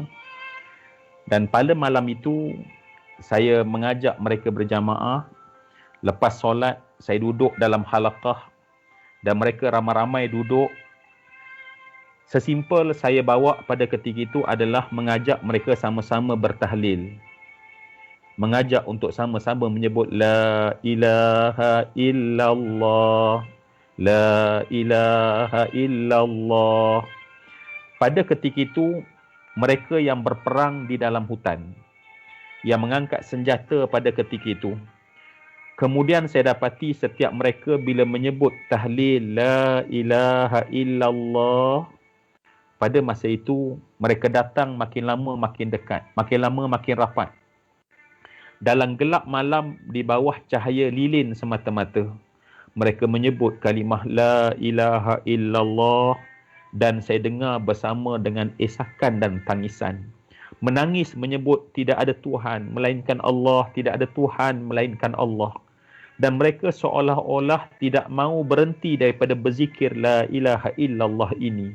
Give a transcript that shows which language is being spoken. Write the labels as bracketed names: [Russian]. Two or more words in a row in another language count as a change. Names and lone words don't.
[Malay] Dan pada malam itu, saya mengajak mereka berjamaah. Lepas solat, saya duduk dalam halaqah dan mereka ramai-ramai duduk. Sesimpel saya bawa pada ketika itu adalah mengajak mereka sama-sama bertahlil. Mengajak untuk sama-sama menyebut [Arabic] لا إله إلا الله, لا إله إلا الله. [Malay] Pada ketika itu, mereka yang berperang di dalam hutan, yang mengangkat senjata pada ketika itu. Kemudian saya dapati setiap mereka bila menyebut tahlil [Arabic] لا إله إلا الله, [Malay] pada masa itu mereka datang makin lama makin dekat, makin lama makin rapat. Dalam gelap malam di bawah cahaya lilin semata-mata, mereka menyebut kalimah [Arabic] لا إله إلا الله [Malay] dan saya dengar bersama dengan esakan dan tangisan. Menangis menyebut tidak ada Tuhan melainkan Allah, tidak ada Tuhan melainkan Allah. Dan mereka seolah-olah tidak mahu berhenti daripada berzikir [Arabic] لا إله إلا الله [Malay] ini.